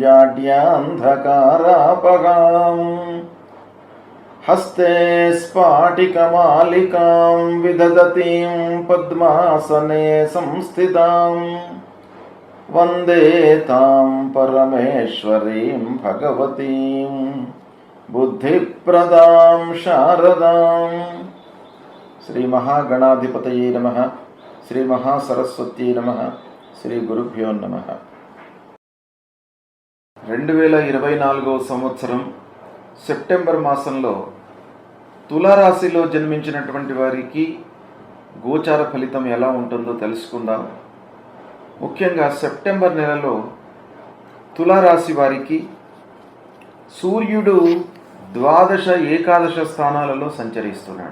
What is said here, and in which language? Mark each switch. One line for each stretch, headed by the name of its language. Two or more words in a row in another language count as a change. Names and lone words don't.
Sanskrit: जाड्यान्धकारापगाम् हस्ते स्फाटिकमालिकां विदधतीं पद्मासने संस्थितां वन्दे तां परमेश्वरीं भगवतीं बुद्धिप्रदां शारदां। श्री महागणाधिपतये नमः। श्री महासरस्वत्यै नमः। श्री गुरुभ्यो नमः।
Telugu: 2024 సంవత్సరం సెప్టెంబర్ మాసంలో తులారాశిలో జన్మించినటువంటి వారికి గోచార ఫలితం ఎలా ఉంటుందో తెలుసుకుందాం. ముఖ్యంగా సెప్టెంబర్ నెలలో తులారాశి వారికి సూర్యుడు ద్వాదశ ఏకాదశ స్థానాలలో సంచరిస్తున్నాడు.